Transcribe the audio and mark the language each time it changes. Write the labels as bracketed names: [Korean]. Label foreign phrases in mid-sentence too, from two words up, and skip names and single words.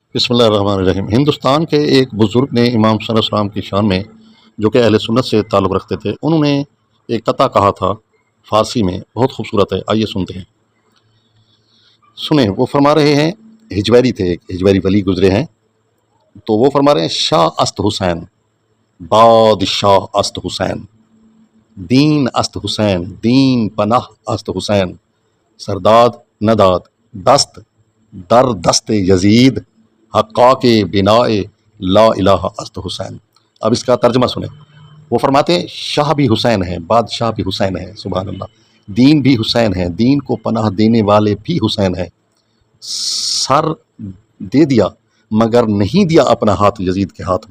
[Arabic] بسم اللہ الرحمن الرحیم۔ [Urdu] ہندوستان کے ایک بزرگ نے امام [Arabic] صلی اللہ علیہ وسلم [Urdu] کی شان میں، جو کہ اہل سنت سے تعلق رکھتے تھے، انہوں نے ایک قطعہ کہا تھا فارسی میں، بہت خوبصورت ہے، آئیے سنتے ہیں۔ سنیں، وہ فرما رہے ہیں، ہجویری تھے، ایک ہجویری ولی گزرے ہیں، تو وہ فرما رہے ہیں: [Persian] شاہ است حسین، بادشاہ است حسین، دین است حسین، دین پناہ است حسین، سرداد نداد دست در دست یزید، حقا کے بنائے [Arabic] لا الہ [Persian] است حسین۔ [Urdu] اب اس کا ترجمہ سنیں۔ وہ فرماتے ہیں شاہ بھی حسین ہے، بادشاہ بھی حسین ہے، [Arabic] سبحان اللہ، [Urdu] دین بھی حسین ہے، دین کو پناہ دینے والے بھی حسین ہے، سر دے دیا مگر نہیں دیا اپنا ہاتھ یزید کے ہاتھ میں۔